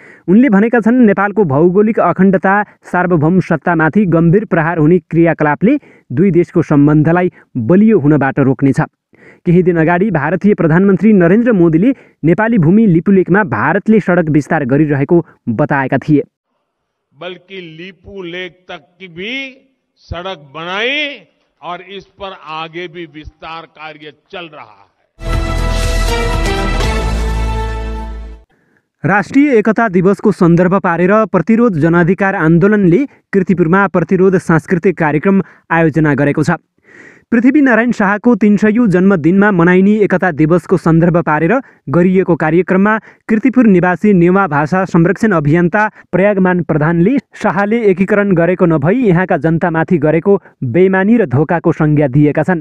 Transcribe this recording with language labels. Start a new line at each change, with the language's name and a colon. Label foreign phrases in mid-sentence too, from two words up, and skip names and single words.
Nepali: उनले भनेका छन्, नेपालको भौगोलिक अखण्डता सार्वभौम सत्तामाथि गम्भीर प्रहार हुने क्रियाकलापले दुई देशको सम्बन्धलाई बलियो हुनबाट रोक्नेछ। केही दिन अगाडि भारतीय प्रधानमन्त्री नरेन्द्र मोदीले नेपाली भूमि लिपुलेकमा भारतले सडक विस्तार गरिरहेको बताएका थिए।
Hindi: बल्कि लिपुलेक तक की भी सड़क बनाई और इस पर आगे भी विस्तार कार्य चल रहा है।
Nepali: राष्ट्रिय एकता दिवसको सन्दर्भ पारेर प्रतिरोध जनाधिकार आन्दोलनले कीर्तिपुरमा प्रतिरोध सांस्कृतिक कार्यक्रम आयोजना गरेको छ। पृथ्वीनारायण शाहको 300औं जन्मदिनमा मनाइने एकता दिवसको सन्दर्भ पारेर गरिएको कार्यक्रममा कीर्तिपुर निवासी नेवा भाषा संरक्षण अभियन्ता प्रयागमान प्रधानले शाहले एकीकरण गरेको नभई यहाँका जनतामाथि गरेको बेइमानी र धोकाको संज्ञा दिएका छन्।